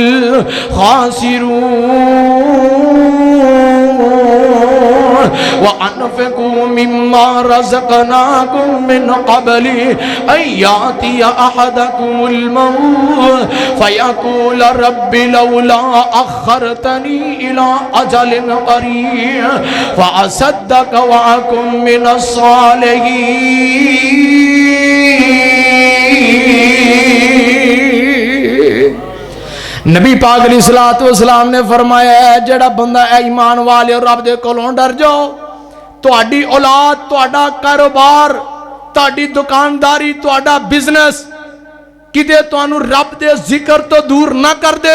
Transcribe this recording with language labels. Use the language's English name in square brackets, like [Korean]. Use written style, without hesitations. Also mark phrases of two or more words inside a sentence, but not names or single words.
[Arabic] الخاسرون وانفقوا مما رزقناکم من قبل ان یاتی احدکم الموت فیقول رب لولا اخرتنی الى اجل قریب فاصدق واکن من الصالحین [Punjabi] نبی پاک [Arabic] عليه الصلاة والسلام [Punjabi] نے فرمایا ہے جیہڑا بندہ اے ایمان والے اور رب دے کولوں ڈر جاؤ، تہاڈی اولاد، تہاڈا کاروبار، تہاڈی دکانداری، تہاڈا بزنس کتے تہانوں رب دے ذکر توں دور نہ کر دے.